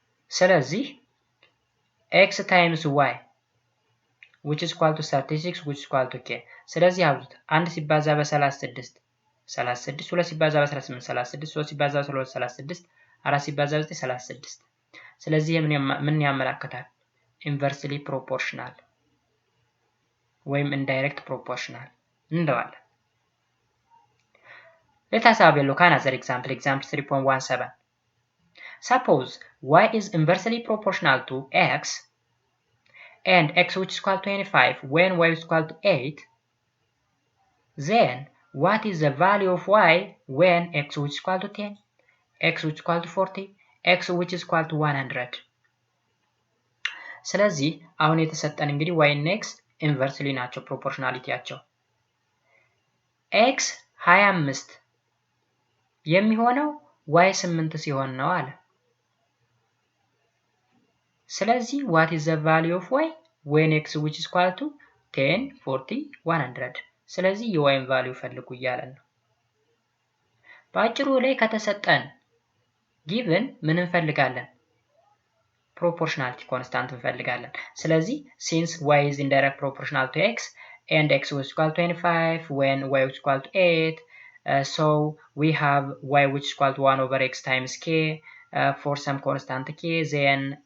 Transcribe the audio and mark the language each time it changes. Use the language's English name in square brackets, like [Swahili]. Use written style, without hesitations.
[Amharic] ስለዚህ [English] x times y which is equal to 36 which is equal to k [Amharic] ስለዚህ አብዙት 1 ሲባዛ በ36 36 2 ሲባዛ በ18 36 3 ሲባዛ በ12 36 4 ሲባዛ በ9 36 ስለዚህ ምን ያመለክታል? [English] inversely proportional [Amharic] ወይም [English] indirect proportional [Amharic] እንደዋለን። [English] Let us have a look at another example 3.17. Suppose y is inversely proportional to x and x which is equal to 25 when y is equal to 8, then what is the value of y when x which is equal to 10, x which is equal to 40, x which is equal to 100? [Amharic] ስለዚህ አሁን የተሰጠን እንግዲህ y እና x inversely ናቸው ፕሮፖርሽናሊቲያቸው x 25 የሚሆነው y 8 ሲሆን ነው አለ። ስለዚህ [English] what is the value of y when x which is equal to 10 40 100 [Amharic] ስለዚህ የyን ቫልዩ ፈልጉ እያለን ነው። በአጭሩ ላይ ከተሰጠን given ምን እንፈልጋለን? [English] proportionality constant [Amharic] እንፈልጋለን። ስለዚህ [English] since y is indirect proportional to x and x was equal to 25 when y was equal to 8 so we have y which is equal to 1 over x times k for some constant k then